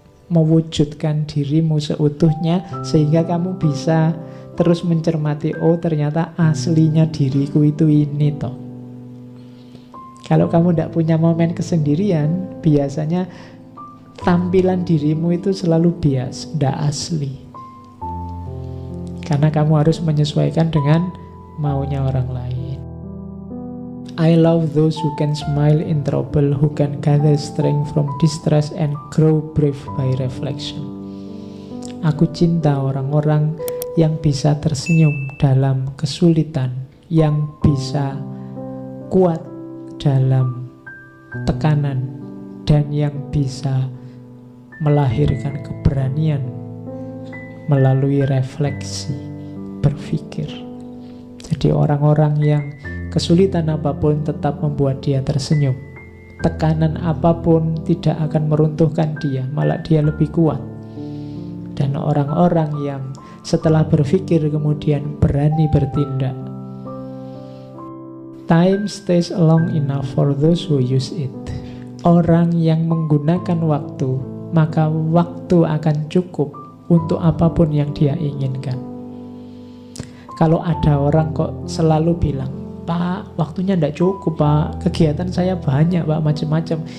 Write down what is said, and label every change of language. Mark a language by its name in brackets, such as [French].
[Indonesian] Mewujudkan dirimu seutuhnya sehingga kamu bisa terus mencermati, oh ternyata aslinya diriku itu ini toh. Kalau kamu tidak punya momen kesendirian, biasanya tampilan dirimu itu selalu bias, tidak asli. Karena kamu harus menyesuaikan dengan maunya orang lain. [English] I love those who can smile in trouble, who can gather strength from distress and grow brave by reflection. [Indonesian] Aku cinta orang-orang yang bisa tersenyum dalam kesulitan, yang bisa kuat dalam tekanan, dan yang bisa melahirkan keberanian melalui refleksi, berpikir. Jadi orang-orang yang kesulitan apapun tetap membuat dia tersenyum. Tekanan apapun tidak akan meruntuhkan dia, malah dia lebih kuat. Dan orang-orang yang setelah berpikir kemudian berani bertindak. [English] Time stays long enough for those who use it. [Indonesian] Orang yang menggunakan waktu, maka waktu akan cukup untuk apapun yang dia inginkan. Kalau ada orang kok selalu bilang, Pak, waktunya tidak cukup Pak, kegiatan saya banyak Pak, macam-macam.